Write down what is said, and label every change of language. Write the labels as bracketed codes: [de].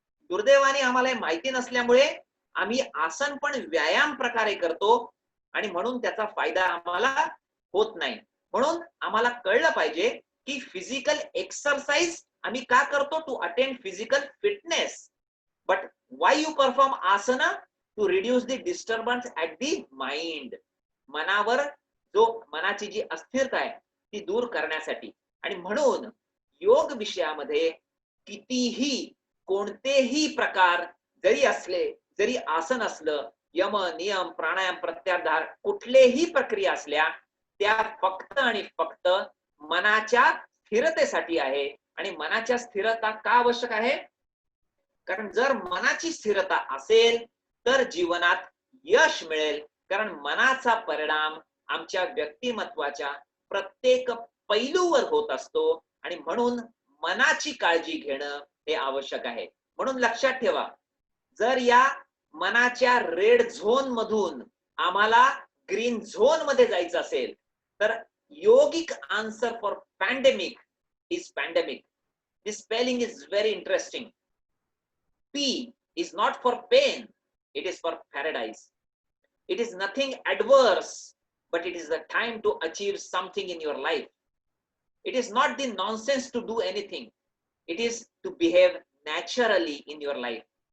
[mr] दुर्दैवाने आम्हाला माहिती नसल्यामुळे आम्ही आसन पण व्यायाम प्रकारे करतो आणि म्हणून त्याचा फायदा आम्हाला होत नाही. म्हणून आम्हाला कळलं पाहिजे की फिजिकल एक्सरसाइज आम्ही का करतो? [en] To attain physical fitness. But why you perform आसना? To reduce the disturbance at the mind. [mr] मनावर जो मनाची जी अस्थिरता आहे ती दूर करण्यासाठी. आणि म्हणून योग विषयामध्ये कितीही कोणतेही प्रकार जरी असले, जरी आसन असलं, यम नियम प्राणायाम प्रत्याहार कुठलेही प्रक्रिया असल्या, त्या फक्त आणि फक्त मनाच्या स्थिरतेसाठी आहे. आणि मनाच्या स्थिरता का आवश्यक आहे? कारण जर मनाची स्थिरता असेल तर जीवनात यश मिळेल. कारण मनाचा परिणाम आमच्या व्यक्तिमत्वाच्या प्रत्येक पैलूवर होत असतो आणि म्हणून मनाची काळजी घेणं हे आवश्यक आहे. म्हणून लक्षात ठेवा, जर या मनाच्या रेड झोन मधून आम्हाला ग्रीन झोन मध्ये जायचं असेल तर [en] योगिक answer for pandemic is pandemic. This spelling is very interesting. P is not for pain, it is for paradise. It is nothing adverse, but it is the time to achieve something in your life. It is not the nonsense to do anything. It is to behave naturally in your life.